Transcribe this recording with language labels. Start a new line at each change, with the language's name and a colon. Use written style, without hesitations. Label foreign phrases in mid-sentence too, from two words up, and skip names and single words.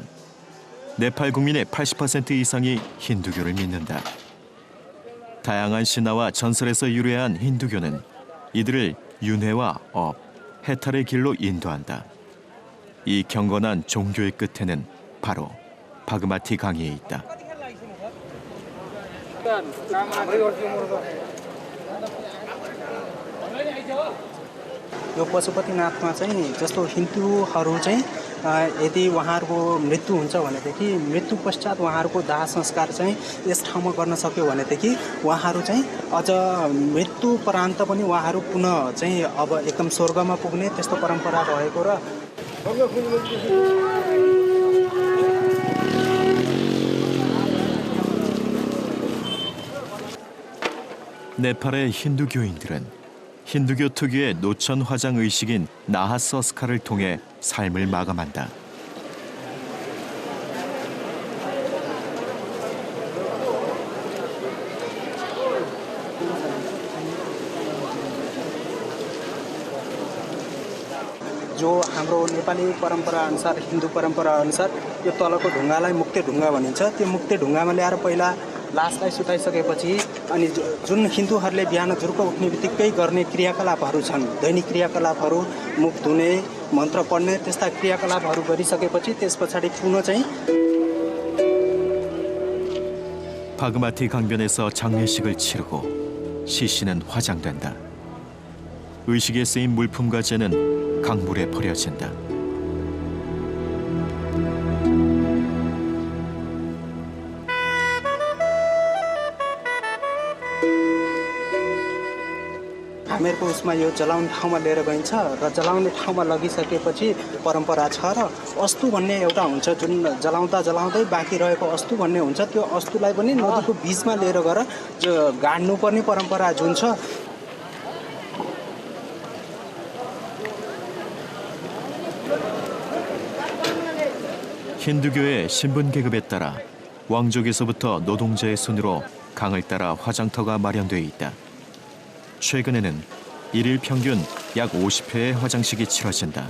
Korean: 네팔 국민의 80% 이상이 힌두교를 믿는다. 다양한 신화와 전설에서 유래한 힌두교는 이들을 윤회와 업, 해탈의 길로 인도한다. 이 경건한 종교의 끝에는 바로 바그마티 강이 있다.
Nepali: यो पशुपतिनाथमा चाहिँ जस्तो हिन्दूहरू चाहिँ यदि उहाँहरूको मृत्यु हुन्छ भनेदेखि मृत्यु पश्चात उहाँहरूको दाह संस्कार चाहिँ यस ठाउँमा गर्न सक्यो भनेदेखि उहाँहरू चाहिँ अझ मृत्युपरान्त पनि उहाँहरू पुनः चाहिँ अब एकदम स्वर्गमा पुग्ने त्यस्तो परम्परा रहेको र
Korean: 네팔의 힌두교인들은 힌두교 특유의 노천 화장 의식인 나하서스카를 통해 삶을 마감한다.
Nepali: जो हाम्रो नेपाली परम्परा अनुसार हिन्दू परम्परा अनुसार यो तलको ढुङ्गालाई मुक्ते ढुङ्गा भनिन्छ त्यो मुक्ते ढुङ्गामा ल्याएर पहिला लासलाई सुताइसकेपछि अनि जुन हिन्दूहरूले बिहान झुर्क उठ्ने बित्तिकै गर्ने क्रियाकलापहरू छन् दैनिक क्रियाकलापहरू मुख धुने मन्त्र पढ्ने त्यस्ता क्रियाकलापहरू गरिसकेपछि त्यस पछाडि पुनः चाहिँ
Korean: 바그마티 강변에서 장례식을 치르고 시신은 화장된다. 의식에 쓰인 물품과 재는 강물에 버려진다.
Nepali: हामीहरूको उसमा यो जलाउने ठाउँमा लिएर गइन्छ र जलाउने ठाउँमा लगिसकेपछि परम्परा छ र अस्तु भन्ने एउटा हुन्छ जुन जलाउँदा जलाउँदै बाँकी रहेको अस्तु भन्ने हुन्छ त्यो अस्तुलाई पनि नदीको बिचमा लिएर गएर गाड्नुपर्ने परम्परा जुन छ
Korean: 힌두교의 신분 계급에 따라 왕족에서부터 노동자의 손으로 강을 따라 화장터가 마련돼 있다. 최근에는 일일 평균 약 50회의 화장식이 치러진다.